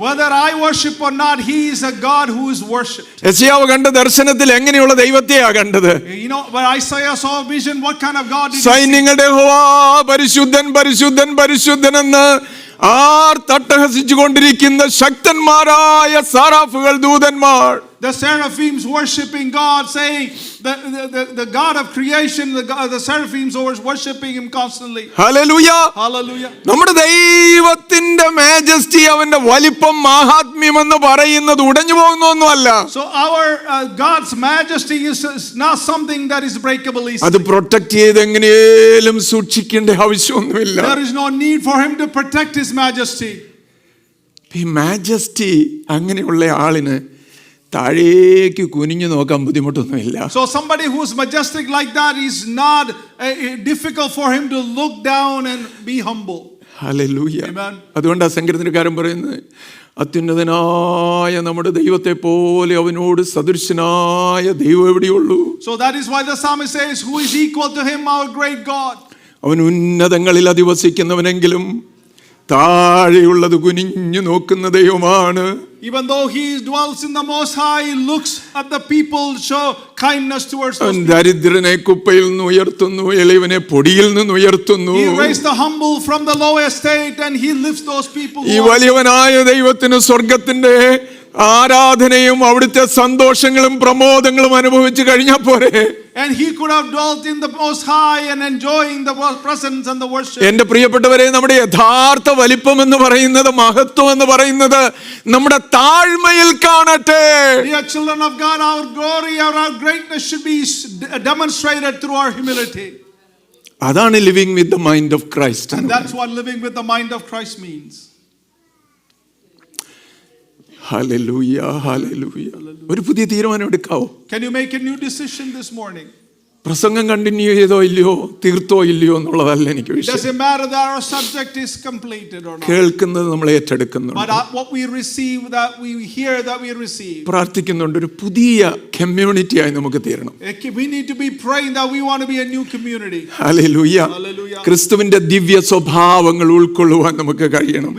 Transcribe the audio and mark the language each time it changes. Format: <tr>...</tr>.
<en>Whether I worship or not, he is a God who is worshipped.</en> <ml>യെശയ്യാവ് കണ്ട ദർശനത്തിൽ എങ്ങനെയുള്ള ദൈവത്തെയാ കണ്ടത്?</ml> <en>You know, when Isaiah saw a vision, what kind of God did he see?</en> <ml>സൈന്യങ്ങളുടെ യഹോവ പരിശുദ്ധൻ പരിശുദ്ധൻ പരിശുദ്ധൻ എന്ന് ആർ തട്ടഹസിച്ചു കൊണ്ടിരിക്കുന്ന ശക്തന്മാരായ സാറാഫുകൾ, ദൂതന്മാർ.</ml> <en>The seraphims worshiping God, saying the God of creation, the seraphims were worshiping him constantly.</en> <ml>Hallelujah.</ml> <en>Hallelujah.</en> <ml>നമ്മുടെ ദൈവത്തിന്റെ മാജസ്റ്റി, അവന്റെ വലിപ്പം, മാഹാത്മ്യം എന്ന് പറയുന്നത് ഉടഞ്ഞു പോകുന്നൊന്നുമല്ല.</ml> <en>So our God's majesty is not something that is breakable easily.</en> <ml>അത് പ്രൊട്ടക്ട് ചെയ്ത് എങ്ങനെയും സൂക്ഷിക്കേണ്ട ആവശ്യമൊന്നുമില്ല.</ml> <en>There is no need for him to protect his majesty.</en> <ml>ഈ മാജസ്റ്റി അങ്ങനെയുള്ള ആളിന് താഴേക്ക് കുനിഞ്ഞു നോക്കാൻ ബുദ്ധിമുട്ടൊന്നുമില്ല.</ml> <en>So somebody who is majestic like that is not difficult for him to look down and be humble.</en> <ml>Hallelujah.</ml> <en>Amen.</en> <ml>അതുകൊണ്ടാണ് സങ്കീർത്തനക്കാരൻ പറയുന്നത്, അത്യുന്നതനായ നമ്മുടെ ദൈവത്തെ പോലെ അവനോട് സദൃശനായ ദൈവം എവിടെയുള്ളൂ?</ml> <en>So that is why the psalmist says, who is equal to him, our great God?</en> <ml>അവൻ ഉന്നതങ്ങളിൽ അധിവസിക്കുന്നവനെങ്കിലും താഴെയുള്ളത് കുനിഞ്ഞു നോക്കുന്ന ദൈവമാണ്.</ml> <en>Even though he dwells in the Most High, he looks at the people, show kindness towards those people.</en> <ml>ദരിദ്രനെ കുപ്പയിൽ നിന്ന് ഉയർത്തുന്നു, എളിയവനെ പൊടിയിൽ നിന്ന് ഉയർത്തുന്നു.</ml> <en>He raised the humble from the low estate and he lifts those people.</en> <ml>ഈ വലിയവനായ ദൈവത്തിന് സ്വർഗത്തിന്റെ ആരാധനയും അവിടുത്തെ സന്തോഷങ്ങളും പ്രമോദങ്ങളും അനുഭവിച്ചു കഴിഞ്ഞാൽ പോരെ?</ml> <en>And he could have dwelt in the Most High and enjoying the presence and the worship.</en> <ml>എന്റെ പ്രിയപ്പെട്ടവരെ, നമ്മുടെ യഥാർത്ഥ വലിപ്പം എന്ന് പറയുന്നത്, മഹത്വം എന്ന് പറയുന്നത് നമ്മുടെ താഴ്മയിൽ കാണട്ടെ.</ml> <en>Dear children of God, our glory, our greatness should be demonstrated through our humility.</en> <ml>അതാണ്</ml> <en>Living with the mind of Christ. And that's what living with the mind of Christ means.</en> <ml>Hallelujah, hallelujah. ഒരു പുതിയ തീരുമാനം എടുക്കാവോ?</ml> <en>Can you make a new decision this morning?</en> <ml>പ്രസംഗം continue ചെയ്തോ ഇല്ലയോ, തീർത്തോ ഇല്ലയോ എന്നുള്ളതല്ല എനിക്ക്</ml> <en>It</en> <ml>വിഷയം.</ml> <en>doesn't matter that our subject is completed or not.</en> <ml>കേൾക്കുന്നത് നമ്മൾ ഏറ്റെടുക്കുന്നുണ്ട്,</ml> <en>But what we receive, that we hear, that we receive.</en> <ml>പ്രാർത്ഥിക്കുന്നുണ്ട്. ഒരു പുതിയ കമ്മ്യൂണിറ്റിയായി നമുക്ക് തീരണം.</ml> <en>We need to be praying that we want to be a new community.</en> <ml>Hallelujah.</ml> <en>Hallelujah.</en> <ml>ക്രിസ്തുവിന്റെ ദിവ്യ സ്വഭാവങ്ങൾ ഉൾക്കൊള്ളുവാൻ നമുക്ക് കഴിയണം.</ml>